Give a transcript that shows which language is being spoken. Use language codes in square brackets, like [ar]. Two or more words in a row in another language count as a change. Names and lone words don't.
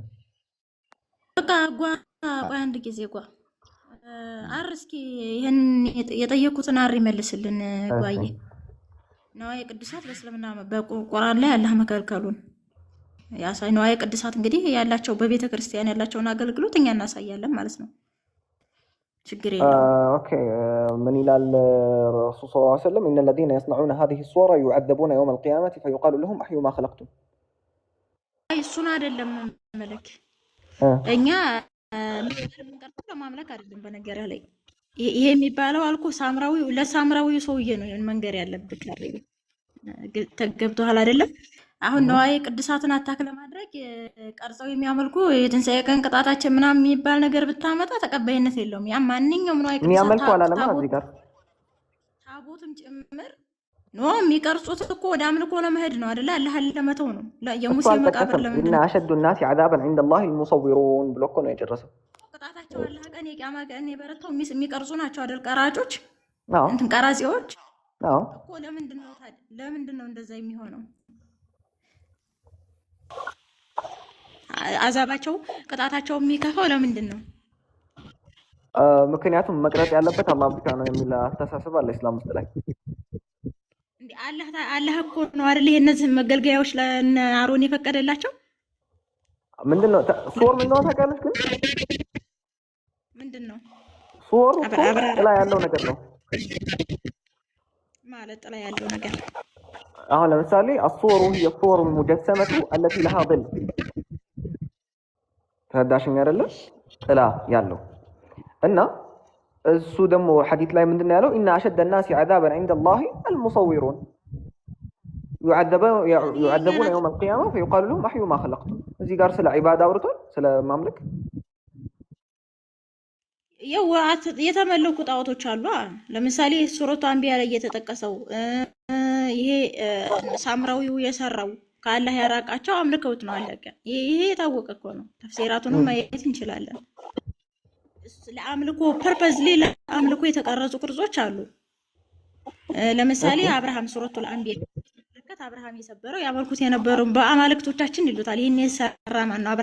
[am] በቃ ቆይ አንድ ጊዜ እስኪ ይህን የጠየቁትን ይመልስልን ጓዬ። ነዋየ ቅዱሳት በእስልምና በቁርአን ላይ አላህ መከልከሉን ያሳይ። ነዋየ ቅዱሳት እንግዲህ ያላቸው በቤተ ክርስቲያን ያላቸውን አገልግሎት እኛ እናሳያለን ማለት ነው። ችግር የለውም። ኦኬ ምን ይላል [ar] رسول صلى الله عليه وسلم إن الذين يصنعون هذه الصور يعذبون يوم القيامة فيقال لهم احيوا ما خلقتم። [am] እሱን አይደለም መለክ እኛ ምንቀርጠው ለማምለክ አይደለም። በነገር ላይ ይሄ የሚባለው አልኩ ለሳምራዊው ሰውዬ ነው መንገር ያለብህ። ተገብቶሃል አይደለም? አሁን ነዋየ ቅዱሳትን አታክ ለማድረግ ቀርጸው የሚያመልኩ የትንሣኤ ቀን ቅጣታችን ምናምን የሚባል ነገር ብታመጣ ተቀባይነት የለውም። ያ ማንኛውም ነዋየ ቅዱሳት ታቦትም ጭምር ነው የሚቀርጹት እኮ ወደ አምልኮ ለመሄድ ነው አይደለ? አላህን ለመተው ነው። የሙሴ መቃብር ለምን [ar] እና አሸዱ الناس عذابا عند الله المصورون [am] ብሎ እኮ ነው የጨረሰው። ቅጣታቸው አላህ ቀን የቂያማ ቀን የበረታው የሚቀርጹ ናቸው አይደል? ቀራጮች እንትን ቀራጺዎች እኮ ለምንድን ነው እንደዛ የሚሆነው? አዛባቸው ቅጣታቸው የሚከፋው ለምንድን ነው? ምክንያቱም መቅረጥ ያለበት አላህ ብቻ ነው የሚል አስተሳሰብ አለ እስላም ውስጥ ላይ። አላህ እኮ ነው አይደል እነዚህ መገልገያዎች ለአሮን የፈቀደላቸው። ምንድነው ሱር ምንድነው ታውቃለች? ግን ምንድነው ሱር ጥላ ያለው ነገር ነው ማለት ጥላ ያለው ነገር። አሁን ለምሳሌ [ar] الصور هي الصور المجسمة التي لها ظل [am] ተዳሽኝ አይደለ? ጥላ ያለው እና እሱ ደግሞ ሐዲስ ላይ ምንድነው ያለው? [ar] إن أشد الناس عذابا عند الله المصورون يعذبون يوم القيامة فيقال لهم أحيوا ما خلقتم። [am] እዚህ ጋር ስለ ዒባዳ አውርቷል፣ ስለ ማምለክ የተመለኩ ጣዖቶች አሉ። ለምሳሌ ሱረቱ አንቢያ ላይ የተጠቀሰው ይሄ ሳምራዊው የሰራው ከአላህ ያራቃቸው አምልከውት ነው አለቀ። ይሄ የታወቀ እኮ ነው። ተፍሲራቱንም ማየት እንችላለን። ለአምልኮ ፐርፐዝሊ ለአምልኮ የተቀረጹ ቅርጾች አሉ። ለምሳሌ አብርሃም ሱረቱል አንቢያ ለከት አብርሃም የሰበረው ያመልኩት የነበረው በአማልክቶቻችን ይሉታል። ይሄን የሰራ ማን ነው?